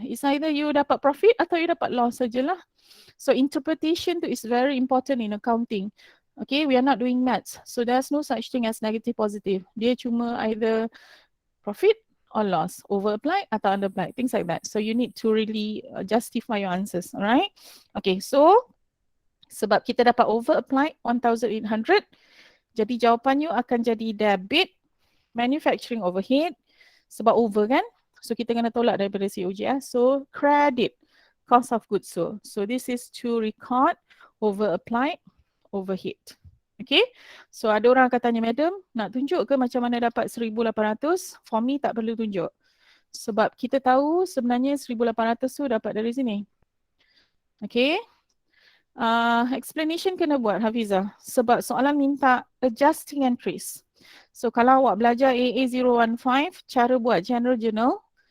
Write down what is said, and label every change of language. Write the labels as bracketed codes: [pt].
[en] It's either you [ms] dapat profit atau you dapat loss sajalah. [en] So interpretation tu is very important in accounting. Okay, we are not doing maths. So there's no such thing as negative positive. [ms] Dia cuma [en] either profit or loss, over applied atau under applied, things like that. So you need to really justify your answers, alright? [ms] Okay, so sebab kita dapat over applied 1,800, jadi jawapan you akan jadi debit manufacturing overhead sebab over kan? So kita kena tolak daripada COG. [en] So credit cost of goods sold. So this is to record over applied overhead. Okay. [ms] So ada orang akan tanya, Madam, nak tunjuk ke macam mana dapat 1,800? [en] For me [ms] tak perlu tunjuk. Sebab kita tahu sebenarnya 1,800 tu dapat dari sini. Okay. Explanation kena buat Hafizah. Sebab soalan minta adjusting entries. So kalau awak belajar AA025, cara buat general journal.